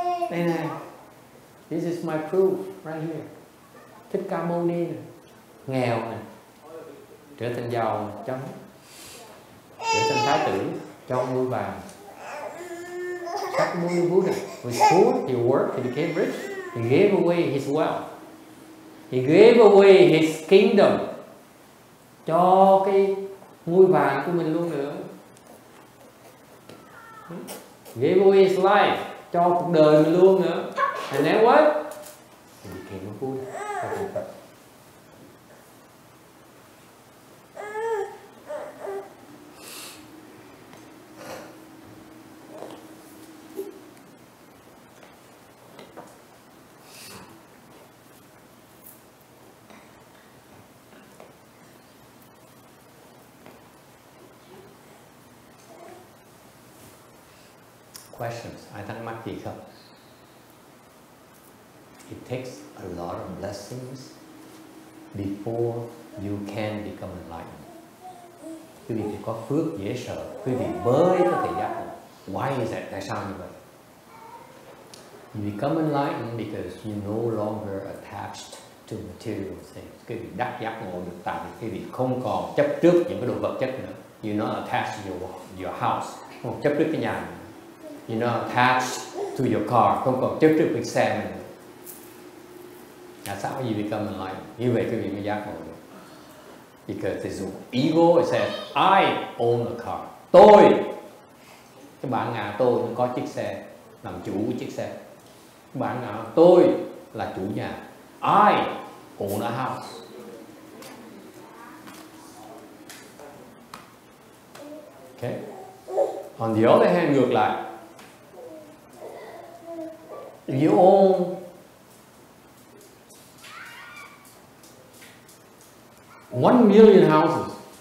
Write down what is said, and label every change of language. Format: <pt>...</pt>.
<vi>Đây này,</vi> <en>this is my proof right here.</en> <vi>Thích Ca Mâu Ni này, nghèo này, trở thành giàu trong, trở thành thái tử, cho ngôi vàng.</vi> <en>Shakyamuni Buddha was poor, he worked, he became rich, he gave away his wealth, he gave away his kingdom,</en> <vi>cho cái ngôi vàng của mình luôn nữa.</vi> <en>Gave away his life,</en> <vi>cho cuộc đời mình luôn nữa.</vi> <en>And then what? He became a Buddha. Questions?</en> <vi>Ai thắc mắc gì không?</vi> <en>It takes a lot of blessings before you can become enlightened.</en> <vi>Quý vị phải có phước dễ sợ, quý vị mới có thể giác ngộ.</vi> <en>Why is that?</en> <vi>Tại sao như vậy?</vi> <en>You become enlightened because you no longer attached to material things.</en> <vi>Quý vị đắc giác ngộ được tại vì quý vị không còn chấp trước những cái đồ vật chất nữa.</vi> <en>You're not attached to your house,</en> <vi>không chấp trước cái nhà nữa.</vi> <en>You're not attached to your car,</en> <vi>không còn chấp trước cái xe mình.</vi> <en>That's how you become enlightened.</en> <vi>Như vậy quý vị mới giác ngộ được.</vi> <en>Because there's an ego, it says, I own a car.</en> <vi>Tôi, cái bản ngã tôi nó có chiếc xe, làm chủ của chiếc xe. Cái bản ngã tôi là chủ nhà.</vi> <en>I own a house. Okay. On the other hand,</en> <vi>ngược lại,</vi> <en>you own $1 million houses.</en>